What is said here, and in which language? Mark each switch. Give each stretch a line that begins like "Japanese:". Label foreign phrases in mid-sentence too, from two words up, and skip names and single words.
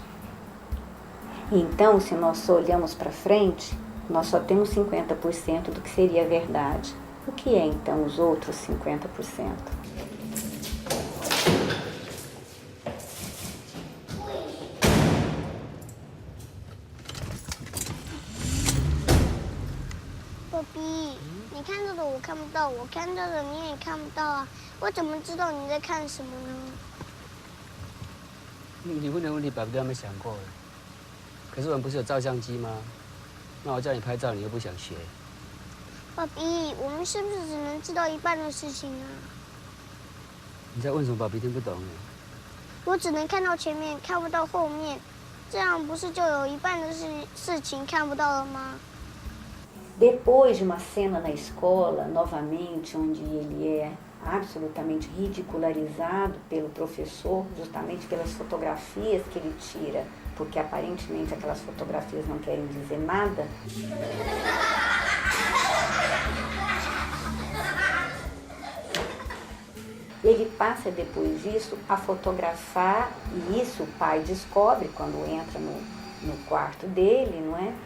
Portuguese: Então, se nós só olhamos para frente, nós só temos 50% do que seria a verdade. O que é então os outros 50%?
Chinese: Papi，你看这个我看不到，我看这个你也看不到啊，我怎么知道你在看什么呢？你问的问题爸比都还没想过。可是我们不是有照相机吗？那我叫你拍照，你又不想学。爸比，我们是不是只能知道一半的事情啊？你在问什么？爸比听不懂。我只能看到前面，看不到后面，这样不是就有一半的事情看不到了吗？
Portuguese: Depois de uma cena na escola, novamente, onde ele é absolutamente ridicularizado pelo professor, justamente pelas fotografias que ele tira, porque aparentemente aquelas fotografias não querem dizer nada. Ele passa depois disso a fotografar, e isso o pai descobre quando entra no quarto dele, não é?